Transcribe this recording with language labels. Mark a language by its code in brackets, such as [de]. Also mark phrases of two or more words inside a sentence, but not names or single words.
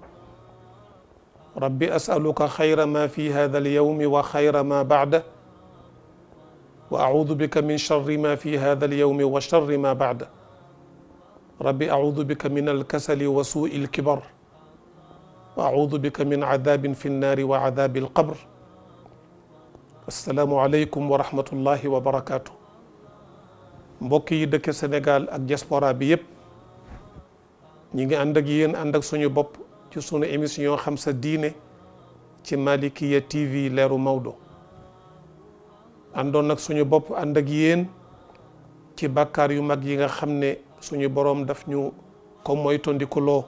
[ar] ربي أسألك خير ما في هذا اليوم وخير ما بعده وأعوذ بك من شر ما في هذا اليوم وشر ما بعده. ربي أعوذ بك من الكسل وسوء الكبر وأعوذ بك من عذاب في النار وعذاب القبر. السلام عليكم ورحمة الله وبركاته. [wo] mbokk yi dëkk Sénégal ak diaspora bi yépp ñi ngi ànd ak yéen ànd ak suñu bopp ci sunu émission xam sa diine ci Malikiya TV leeru Maodo. àndoon nag suñu bopp ànd ak yéen ci bàkkaar yu mag yi nga xam ne suñu boroom daf ñu ko moytandikuloo.